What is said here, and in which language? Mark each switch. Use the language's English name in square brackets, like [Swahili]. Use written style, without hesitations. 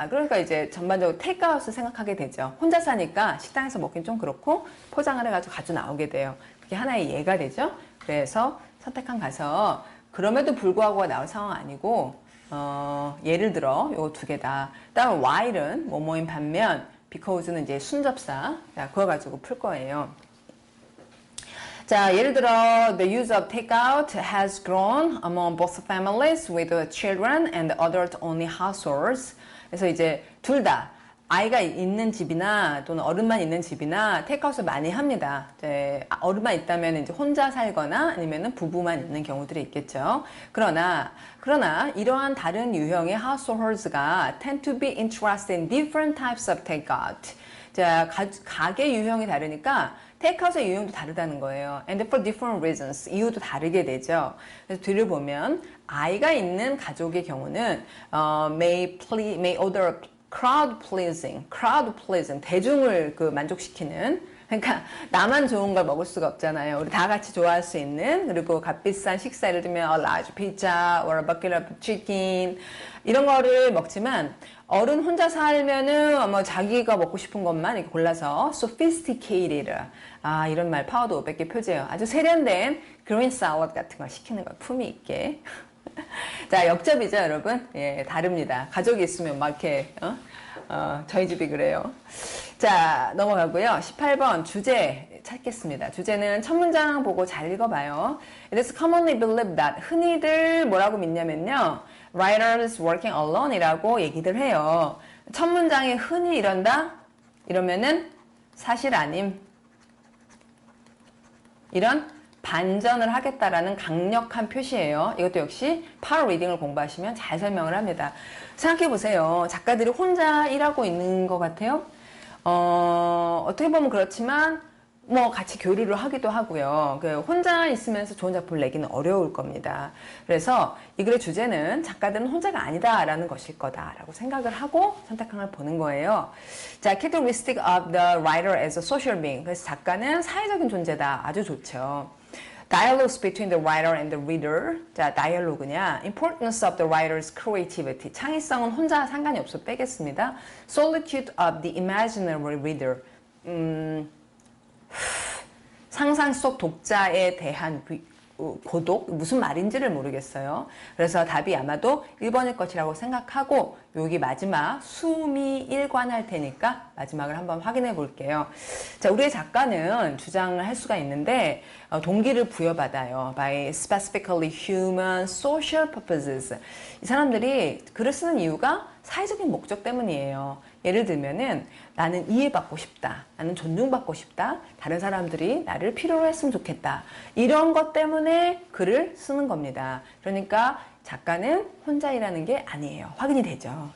[Korean] 그러니까 이제 전반적으로 takeout을 생각하게 되죠. 혼자 사니까 식당에서 먹긴 좀 그렇고 포장을 해가지고 가져 나오게 돼요. 그게 하나의 예가 되죠. 그래서 선택한 가서 그럼에도 불구하고가 나올 상황 아니고 예를 들어 요 2개다. 다음 while은 뭐뭐인 반면 because는 이제 순접사. 자, 그거 가지고 풀 거예요. 자, 예를 들어 [English] the use of takeout has grown among both families with children and adult-only households. [Korean] 그래서 이제 둘 다 아이가 있는 집이나 또는 어른만 있는 집이나 테이크아웃을 많이 합니다. 이제 어른만 있다면 이제 혼자 살거나 아니면은 부부만 있는 경우들이 있겠죠. 그러나 이러한 다른 유형의 [English] households가 tend to be interested in different types of takeout. [Korean] 자, 가게 유형이 다르니까 테이크아웃의 유형도 다르다는 거예요. [English] And for different reasons. [Korean] 이유도 다르게 되죠. 그래서 뒤를 보면 아이가 있는 가족의 경우는 [English] may order crowd pleasing, [Korean] 대중을 만족시키는. 그러니까 나만 좋은 걸 먹을 수가 없잖아요. 우리 다 같이 좋아할 수 있는, 그리고 값비싼 식사, 예를 들면 [English] a large pizza or a bucket of chicken [Korean] 이런 거를 먹지만 어른 혼자 살면은 뭐 자기가 먹고 싶은 것만 이렇게 골라서 sophisticated, 이런 말 파워도 500개 표제요. 아주 세련된 green salad 같은 거 시키는 거 품위 있게. 자, 역접이죠, 여러분? 예, 다릅니다. 가족이 있으면 막 이렇게, 저희 집이 그래요. 자, 넘어가고요. 18번 주제 찾겠습니다. 주제는 첫 문장 보고 잘 읽어봐요. [English] It is commonly believed that [Korean] 흔히들 뭐라고 믿냐면요. [English] Writers working alone [Korean] 이라고 얘기들 해요. 첫 문장에 흔히 이런다? 이러면은 사실 아님. 이런 반전을 하겠다라는 강력한 표시예요. 이것도 역시 파워 리딩을 공부하시면 잘 설명을 합니다. 생각해 보세요. 작가들이 혼자 일하고 있는 것 같아요. 어떻게 보면 그렇지만 뭐 같이 교류를 하기도 하고요. 혼자 있으면서 좋은 작품을 내기는 어려울 겁니다. 그래서 이 글의 주제는 작가들은 혼자가 아니다라는 것일 거다라고 생각을 하고 선택한 걸 보는 거예요. [English] 자, characteristic of the writer as a social being. [Korean] 그래서 작가는 사회적인 존재다. 아주 좋죠. [English] Dialogues between the writer and the reader. [Korean] 자, 다이얼로그냐. [English] Importance of the writer's creativity. [Korean] 창의성은 혼자 상관이 없어 빼겠습니다. [English] Solitude of the imaginary reader. [Korean] 상상 속 독자에 대한 고독 무슨 말인지를 모르겠어요. 그래서 답이 아마도 1번일 것이라고 생각하고 여기 마지막 숨이 일관할 테니까 마지막을 한번 확인해 볼게요. 자, 우리의 작가는 주장을 할 수가 있는데 동기를 부여받아요. [English] by specifically human social purposes. [Korean] 이 사람들이 글을 쓰는 이유가 사회적인 목적 때문이에요. 예를 들면은 나는 이해받고 싶다. 나는 존중받고 싶다. 다른 사람들이 나를 필요로 했으면 좋겠다. 이런 것 때문에 글을 쓰는 겁니다. 그러니까 작가는 혼자 일하는 게 아니에요. 확인이 되죠.